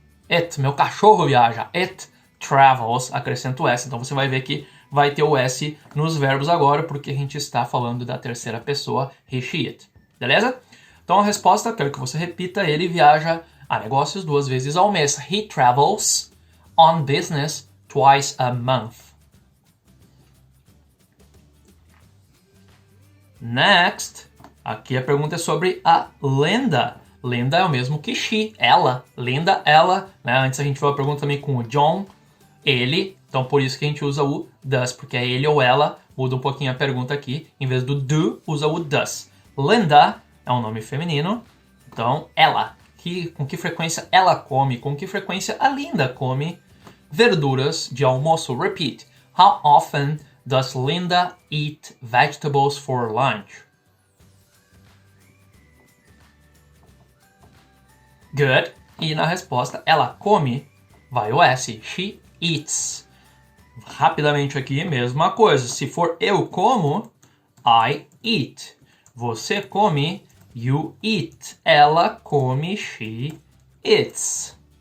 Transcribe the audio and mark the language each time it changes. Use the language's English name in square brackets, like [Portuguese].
[Portuguese] It, meu cachorro viaja. [English] It travels, [Portuguese] acrescenta o S. Então você vai ver que vai ter o S nos verbos agora, porque a gente está falando da terceira pessoa, he, she, it. Beleza? Então a resposta, quero que você repita, ele viaja a negócios 2 vezes ao mês. [English] He travels on business twice a month. Next, [Portuguese] aqui a pergunta é sobre a Linda. Linda é o mesmo que she, ela. Linda, ela. Né? Antes a gente viu a pergunta também com o John, ele. Então por isso que a gente usa o does, porque é ele ou ela. Muda um pouquinho a pergunta aqui. Em vez do do, usa o does. Linda é um nome feminino. Então, ela. Com que frequência ela come? Com que frequência a Linda come verduras de almoço? [English] Repeat. How often does Linda eat vegetables for lunch? Good. [Portuguese] E na resposta, ela come, vai o S. [English] She eats. [Portuguese] Rapidamente aqui, mesma coisa. Se for eu como, [English] I eat. [Portuguese] Você come, [English] you eat. [Portuguese] Ela come, [English] she eats.